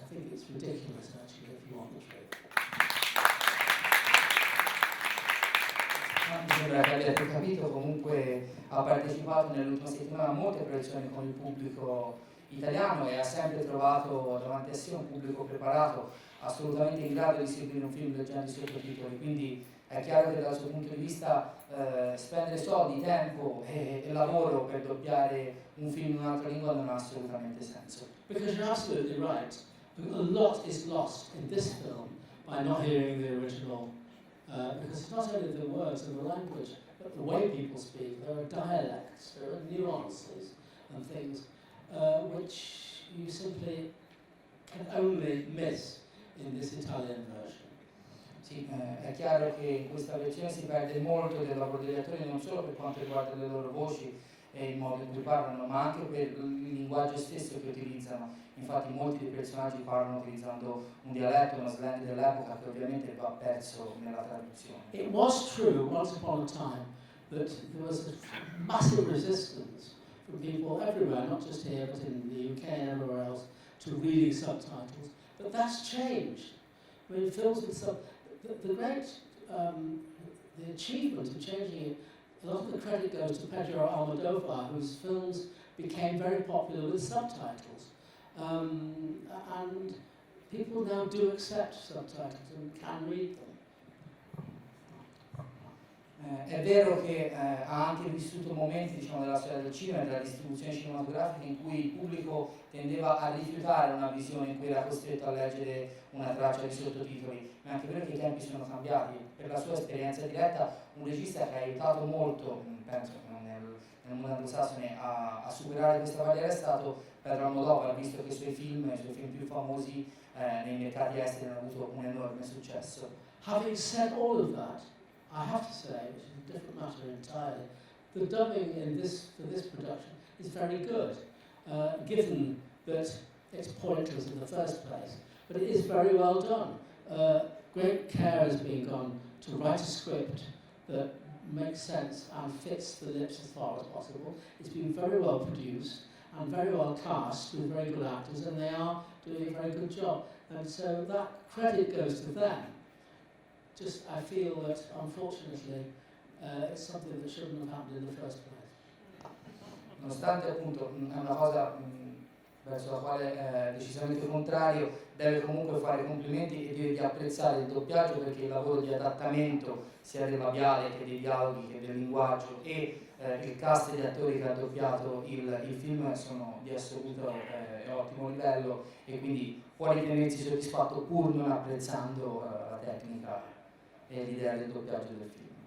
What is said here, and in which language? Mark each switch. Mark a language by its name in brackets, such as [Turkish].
[English] I think it's ridiculous, actually, if you want the truth. [Italian] Mi sembra che abbiate capito, comunque ha partecipato nell'ultima settimana a molte proiezioni con il pubblico italiano e ha sempre trovato davanti a sé un pubblico preparato, assolutamente in grado di seguire un film leggendo i sottotitoli, quindi è chiaro che dal suo punto di vista spendere soldi, tempo e lavoro per doppiare un film in un'altra lingua non ha assolutamente senso. [English] Because you're absolutely right. A lot is lost in this film by not hearing the original. Because it's not only the words and the language, but the way people speak. There are dialects, there are nuances and things which you simply only miss in this Italian version. [Italian] Sì, è chiaro che in questa versione si perde molto del lavoro degli attori, non solo per quanto riguarda le loro voci e il modo in cui parlano, ma anche per il linguaggio stesso che utilizzano. Infatti molti dei personaggi parlano utilizzando un dialetto, uno slang dell'epoca che ovviamente va perso nella traduzione. [English] It was true once upon a time that there was a massive resistance from people everywhere, not just here but in the UK and everywhere else, to reading subtitles. But that's changed. I mean, films with the great the achievement of changing it, a lot of the credit goes to Pedro Almodovar, whose films became very popular with subtitles. And people now do accept subtitles and can read them. [Italian] È vero che ha anche vissuto momenti, diciamo, della storia del cinema e della distribuzione cinematografica in cui il pubblico tendeva a rifiutare una visione in cui era costretto a leggere una traccia di sottotitoli, ma è anche vero che i tempi sono cambiati. Per la sua esperienza diretta, un regista che ha aiutato molto, penso nel mondo anglosassone, a superare questa barriera è stato Pedro Almodovar, visto che i suoi film più famosi nei mercati esteri hanno avuto un enorme successo. [English] Having said all of that, I have to say, which is a different matter entirely, the dubbing for this production is very good, given that it's pointless in the first place, but it is very well done. Great care has been gone to write a script that makes sense and fits the lips as far as possible. It's been very well produced and very well cast with very good actors, and they are doing a very good job. And so that credit goes to them. Just, I feel that, unfortunately, it's something that shouldn't have happened in the first place. [Italian] Nonostante appunto è una cosa verso la quale è decisamente contrario, deve comunque fare complimenti e deve apprezzare il doppiaggio, perché il lavoro di adattamento sia del labiale che dei dialoghi che del linguaggio e il cast di attori che ha doppiato il film sono di assoluto e ottimo livello, e quindi può ritenersi soddisfatto pur non apprezzando la tecnica e l'idea del doppiaggio del film.